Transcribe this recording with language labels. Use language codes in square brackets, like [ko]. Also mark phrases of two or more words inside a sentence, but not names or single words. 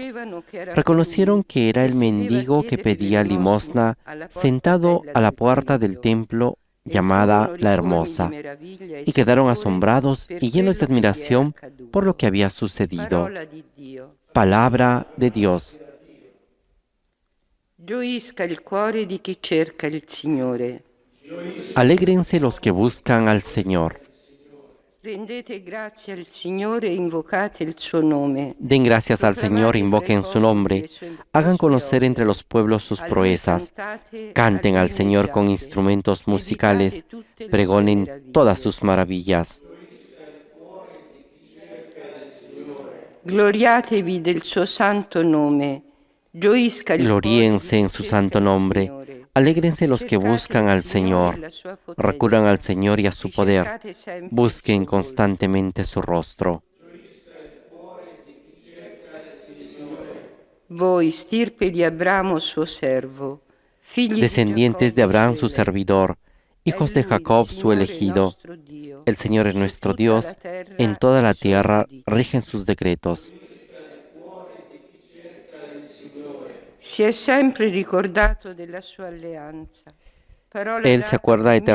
[es] Reconocieron que era el mendigo que pedía limosna sentado a la puerta del templo llamada La Hermosa, y quedaron asombrados y llenos de admiración por lo que había sucedido. Palabra de Dios. [it] Gioisca il cuore di chi cerca il Signore. [es] Alégrense los que buscan al Señor. [it] Rendete grazie al Signore e invocate il suo nome. [es] Den gracias al Señor, invoquen su nombre, hagan conocer entre los pueblos sus proezas, canten al Señor con instrumentos musicales, pregonen todas sus maravillas. [it] Gloriatevi del suo santo nome. Gioisca il [es] Gloríense en su santo nombre. Alégrense los que buscan al Señor, recurran al Señor y a su poder, busquen constantemente su rostro. [it] Voi, stirpe di Abramo suo servo, figli [es] Descendientes de Abraham su servidor, hijos de Jacob su elegido. El Señor es nuestro Dios, en toda la tierra rigen sus decretos. [it] si è sempre ricordato della sua alleanza. Parola [es] Él se [it] data [es] acuerda [it] per 1000